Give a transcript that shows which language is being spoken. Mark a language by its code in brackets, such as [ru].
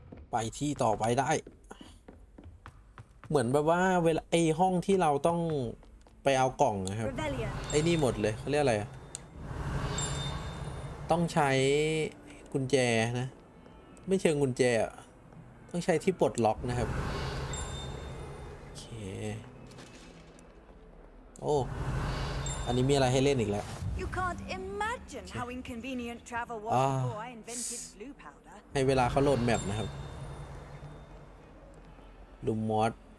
[th] ไปที่ต่อไปได้เหมือนแบบว่าเวลาไอห้องที่เราต้องไปเอากล่องนะครับไอ้นี่หมดเลยเขาเรียกอะไรอะต้องใช้กุญแจนะไม่เชิงกุญแจอะต้องใช้ที่ปลดล็อกนะครับโอเคโอ้อันนี้มีอะไรให้เล่นอีกแล้ว [en] You can't imagine how inconvenient travel was before I invented blue powder. [th] ให้เวลาเขาโหลดแมปนะครับลูมอส